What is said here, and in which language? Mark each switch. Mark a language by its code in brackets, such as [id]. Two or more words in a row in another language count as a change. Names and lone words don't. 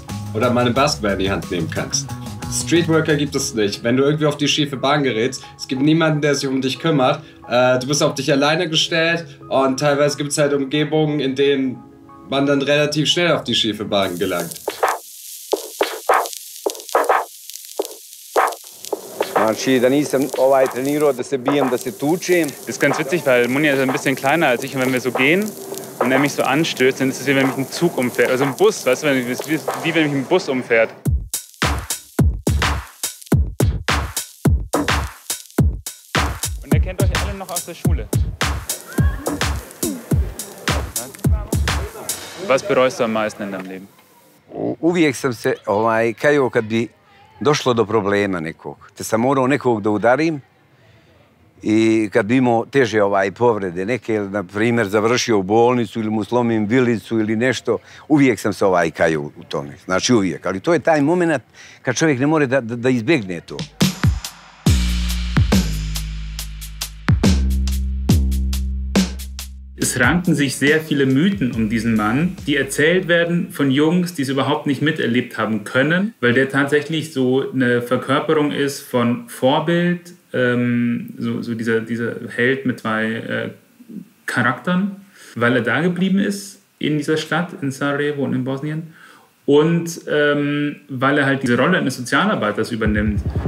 [de] Oder mal eine Basketball in die Hand nehmen kannst. Streetworker gibt es nicht. Wenn du irgendwie auf die schiefe Bahn gerätst, es gibt niemanden, der sich um dich kümmert. Du bist auf dich alleine gestellt und teilweise gibt es halt Umgebungen, in denen man dann relativ schnell auf die schiefe Bahn gelangt. [bs] Znači, da nisam trenirao, da se bijem, da se tučem. [de] Das ist ganz witzig, weil Munja ist ein bisschen kleiner als ich. Und wenn wir so gehen und er mich so anstößt, dann ist es wie wenn mich ein Zug umfährt. Also ein Bus, weißt du, wie wenn mich ein Bus umfährt. Und er kennt euch alle noch aus der Schule. Was bereust du am meisten in deinem Leben? [bs] Uvijek sam se kajao kad bi došlo do problema nekog. Te sam morao nekog da udarim i kad bi imao teže povrede neke, na primjer završio u bolnicu ili mu slomim vilicu ili nešto, uvijek sam se kajao u tome. Znači uvijek. Ali to je taj moment kad čovjek ne more da izbjegne to. [de] Es ranken sich sehr viele Mythen um diesen Mann, die erzählt werden von Jungs, die es überhaupt nicht miterlebt haben können, weil der tatsächlich so eine Verkörperung ist von Vorbild, so dieser Held mit zwei Charakteren, weil er da geblieben ist in dieser Stadt, in Sarajevo und in Bosnien, und weil er halt diese Rolle eines Sozialarbeiters übernimmt.